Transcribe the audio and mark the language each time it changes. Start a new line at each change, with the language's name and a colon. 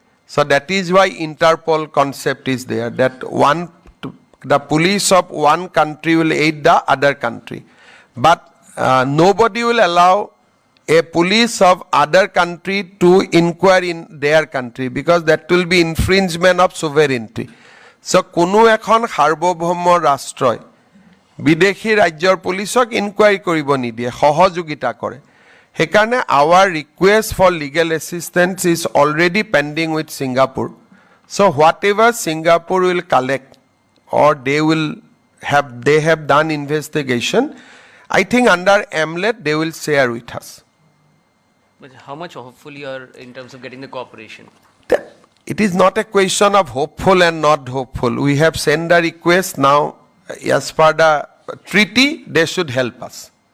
English: So that is why Interpol concept is there, that the police of one country will aid the other country. But nobody will allow a police of other country to inquire in their country because that will be infringement of sovereignty.
Assamese: So কোনো এখন সাৰ্বভৌম ৰাষ্ট্ৰই বিদেশী ৰাজ্যৰ পুলিচক ইনকুৱাৰি কৰিব নিদিয়ে সহযোগিতা কৰে সেইকাৰণে
English: our request for legal assistance is already pending with Singapore. So whatever Singapore will collect or they have done investigation, I think under AMLET they will share with us. But how much hopeful you are in terms of getting the cooperation? it is not a question of hopeful and not hopeful. We have sent a request now, as per the treaty, they should help us.